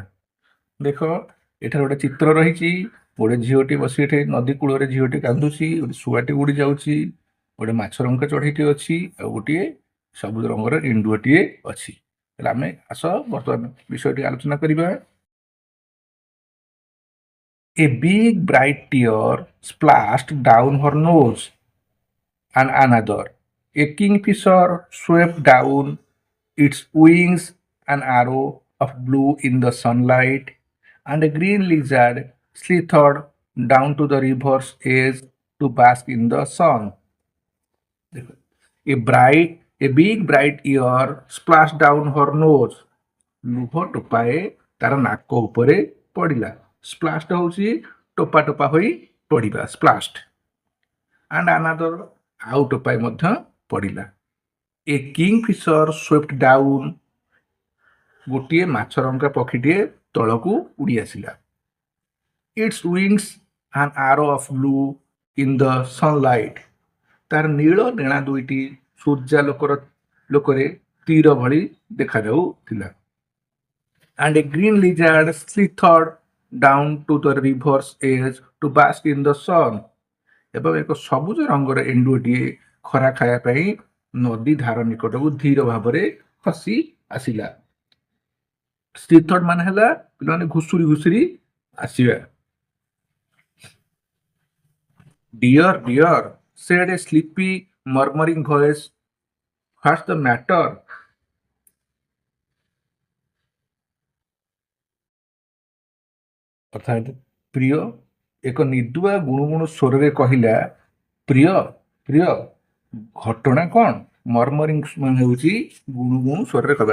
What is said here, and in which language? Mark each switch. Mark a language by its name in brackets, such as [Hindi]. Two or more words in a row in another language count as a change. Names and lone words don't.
[Odia] ଦେଖ, ଏଠାରେ ଗୋଟେ ଚିତ୍ର ରହିଛି। ଗୋଟେ ଝିଅଟି ବସି ଏଠି ନଦୀ କୂଳରେ ଝିଅଟି କାନ୍ଦୁଛି, ଗୋଟେ ଶୁଆଟି ଉଡ଼ି ଯାଉଛି, ଗୋଟେ ମାଛ ରଙ୍କା ଚଢ଼େଇଟି ଅଛି, ଆଉ ଗୋଟିଏ ସବୁଜ ରଙ୍ଗର ଏଣ୍ଡୁଅଟିଏ ଅଛି। ତାହେଲେ ଆମେ ଆସ ବର୍ତ୍ତମାନ ବିଷୟଟି ଆଲୋଚନା କରିବା। [English] A big bright tear splashed down her nose, and another. A kingfisher swept down its wings, an arrow of blue in the sunlight, and a green lizard slithered down to the river's edge to bask in the sun. A big bright ear splashed down her nose. [Odia] ଲୁହ ଟୋପାଏ ତାର ନାକ ଉପରେ ପଡ଼ିଲା। ସ୍ପ୍ଲାଷ୍ଟ ହେଉଛି ଟୋପା ଟୋପା ହୋଇ ପଡ଼ିବା, ସ୍ପ୍ଲାଷ୍ଟ। [English] and another, [Odia] ଆଉ ଟୋପାଏ ମଧ୍ୟ ପଡ଼ିଲା। [English] a kingfisher swift down, [Odia] ଗୋଟିଏ ମାଛରଙ୍କା ପକ୍ଷୀଟିଏ ତଳକୁ ଉଡ଼ି ଆସିଲା। [English] its wings an arrow of blue in the sunlight, [Odia] ତାର ନୀଳ ଡେଣା ଦୁଇଟି ସୂର୍ଯ୍ୟାଲୋକରେ ତୀର ଭଳି ଦେଖାଯାଉଥିଲା। [English] And a green lizard slithered down to the river's edge to bask in the sun. [Odia] ଏବଂ ଏକ ସବୁଜ ରଙ୍ଗର ଏଣ୍ଡୁଅଟିଏ ଖରା ଖାଇବା ପାଇଁ ନଦୀ ଧାର ନିକଟକୁ ଧୀର ଭାବରେ ଖସି ଆସିଲା। ସ୍ଲିଥର୍ଡ ମାନେ ହେଲା ପିଲାମାନେ ଘୁଷୁରି ଘୁଷୁରି ଆସିବା। [English] Dear, dear, said a sleepy, murmuring voice, what's the matter? [Odia] ଅର୍ଥାତ୍ ପ୍ରିୟ ଏକ ନିଦୁଆ ଗୁଣୁଗୁଣୁ ସ୍ୱରରେ କହିଲା, ପ୍ରିୟ ପ୍ରିୟ ଘଟଣା କ'ଣ? ମର୍ମରିଂ ହେଉଛି ଗୁଣୁଗୁଣୁ ସ୍ୱରରେ କହିବା।